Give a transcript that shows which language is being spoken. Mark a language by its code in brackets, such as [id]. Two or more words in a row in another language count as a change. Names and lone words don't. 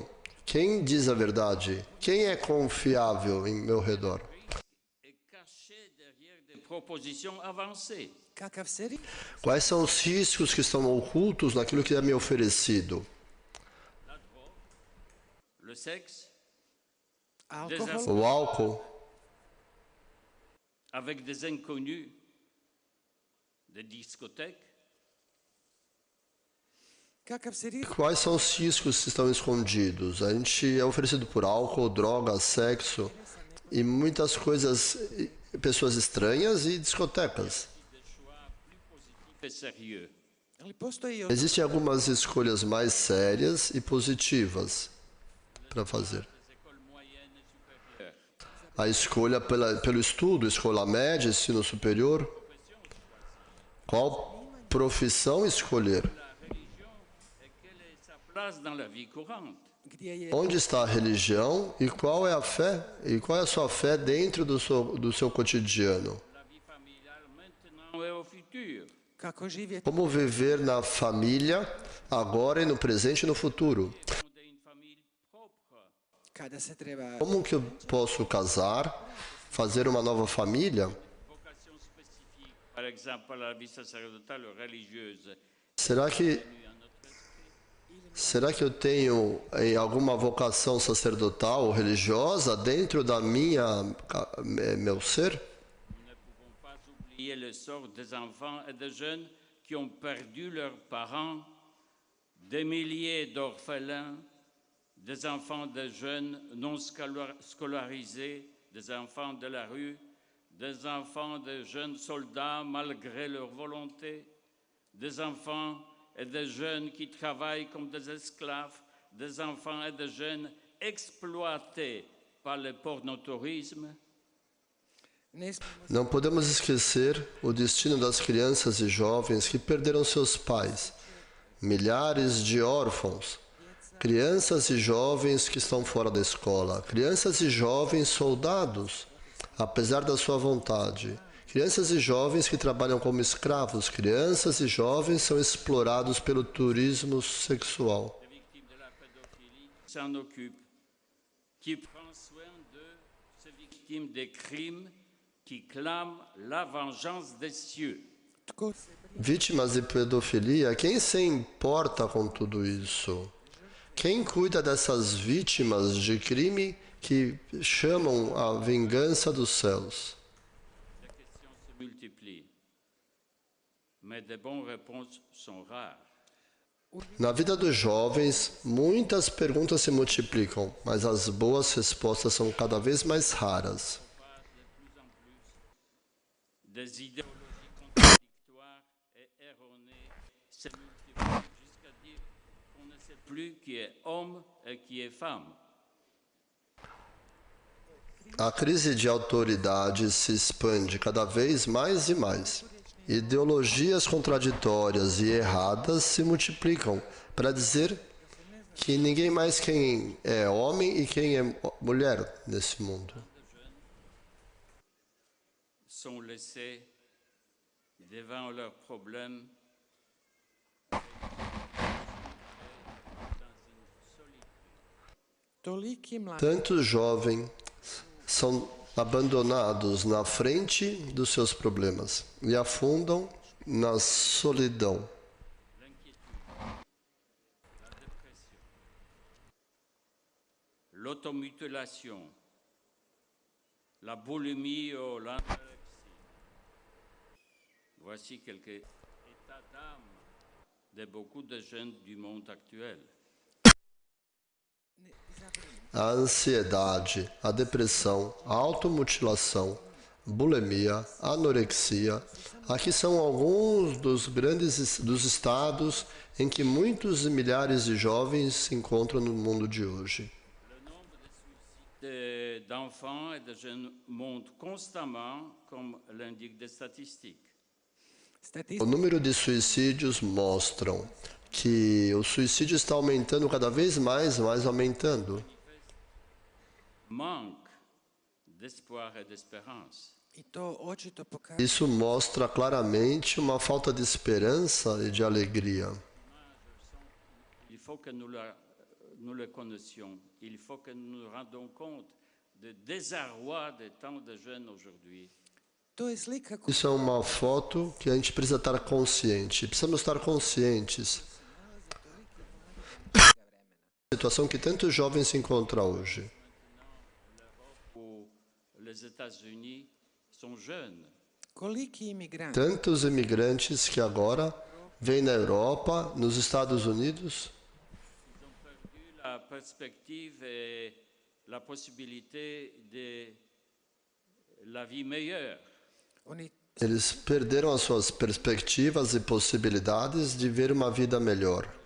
[pt] Quem diz a verdade? Quem é confiável em meu redor? [fr] Et caché derrière des propositions avancées. [pt] Quais são os riscos que estão ocultos naquilo que é me oferecido? [fr] La drogue, le sexe, [pt] O álcool, [fr] avec des inconnus, des discothèques. [pt] quais são os riscos que estão escondidos? A gente é oferecido por álcool, droga, sexo e muitas coisas, pessoas estranhas e discotecas. [fr] Des choix plus positifs et sérieux. [pt] Existem algumas escolhas mais sérias e positivas para fazer. [fr] Des écoles moyennes et supérieures. [pt] A escolha pelo estudo, escola média, ensino superior. Qual profissão escolher? [fr] La religion et quelle est sa place dans la vie courante. [pt] Onde está a religião e qual é a fé? E qual é a sua fé dentro do seu cotidiano? [fr] La vie familiale maintenant et au futur. [pt] Como viver na família, agora e no presente e no futuro? [fr] Fonder une famille propre. [pt] Como que eu posso casar, fazer uma nova família? [fr] Vocation spécifique, par exemple la vie sacerdotale ou religieuse. [pt] Será que eu tenho alguma vocação sacerdotal ou religiosa dentro da meu ser? [fr] Nous ne pouvons pas oublier le sort des enfants et des jeunes qui ont perdu leurs parents, des milliers d'orphelins, des enfants de jeunes non scolarisés, des enfants de la rue, des enfants de jeunes soldats malgré leur volonté, des enfants et des jeunes qui travaillent comme des esclaves, des enfants et des jeunes exploités par le pornotourisme. [pt] Não podemos esquecer o destino das crianças e jovens que perderam seus pais, milhares de órfãos, crianças e jovens que estão fora da escola, crianças e jovens soldados, apesar da sua vontade, crianças e jovens que trabalham como escravos, crianças e jovens são explorados pelo turismo sexual. [fr] Les victimes de la pédophilie s'en occupent, qui prend soin de ces victimes des crimes, qui clament la vengeance des cieux. [pt] Vítimas de pedofilia, quem se importa com tudo isso? Quem cuida dessas vítimas de crime que chamam a vingança dos céus? [fr] Les questions se multiplient, mais de bonnes réponses sont rares. [pt] Na vida dos jovens, muitas perguntas se multiplicam, mas as boas respostas são cada vez mais raras. [fr] Des idéologies contradictoires et erronées se multiplient jusqu'à dire qu'on ne sait plus qui est homme et qui est femme. [pt] A crise de autoridade se expande cada vez mais e mais. Ideologias contraditórias e erradas se multiplicam para dizer que ninguém mais quem é homem e quem é mulher nesse mundo. [fr] Sont laissés devant leurs problèmes [pt] Tantos jovens são abandonados na frente dos seus problemas e afundam na solidão. [fr] l'automutilation, la boulimie ou l'anorexie. Voici quelques états d'âme de beaucoup de jeunes du monde actuel. [pt] A ansiedade, a depressão, a automutilação, bulimia, anorexia. Aqui são alguns dos estados em que muitos e milhares de jovens se encontram no mundo de hoje. [fr] D'enfants et de jeunes monte constamment, comme l'indiquent des statistiques. [pt] O número de suicídios mostram que o suicídio está aumentando cada vez mais aumentando. [fr] Manque d'espoir et d'espérance. [pt] Isso mostra claramente uma falta de esperança e de alegria. [fr] Il faut que nous le connaissions. Il faut que nous nous rendons compte du désarroi de tant de jeunes aujourd'hui. [pt] Isso é uma foto que a gente precisa estar consciente. Precisamos estar conscientes da situação que tantos jovens se encontram hoje. [fr] Les États-Unis sont jeunes. [pt] Tantos imigrantes que agora vêm na Europa, nos Estados Unidos, [fr] Ils ont perdu la perspective et la possibilité de la vie meilleure. [pt] eles perderam as suas perspectivas e possibilidades de ver uma vida melhor.